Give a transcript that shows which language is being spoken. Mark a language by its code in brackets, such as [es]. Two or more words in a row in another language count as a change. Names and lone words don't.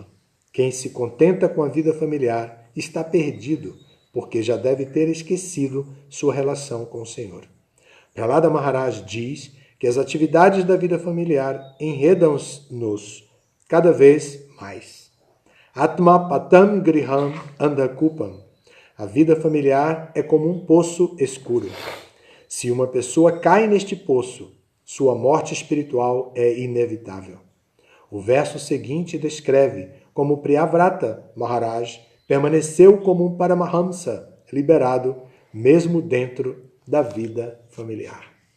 [pt] Quem se contenta com a vida familiar está perdido, porque já deve ter esquecido sua relação com o Senhor. Prahlada Maharaj diz que as atividades da vida familiar enredam-nos cada vez mais. [sa] Atma patam griham andakupam. [pt] A vida familiar é como um poço escuro. Se uma pessoa cai neste poço, sua morte espiritual é inevitável. O verso seguinte descreve como Priyavrata Maharaj permaneceu como um Paramahamsa liberado, mesmo dentro da vida familiar.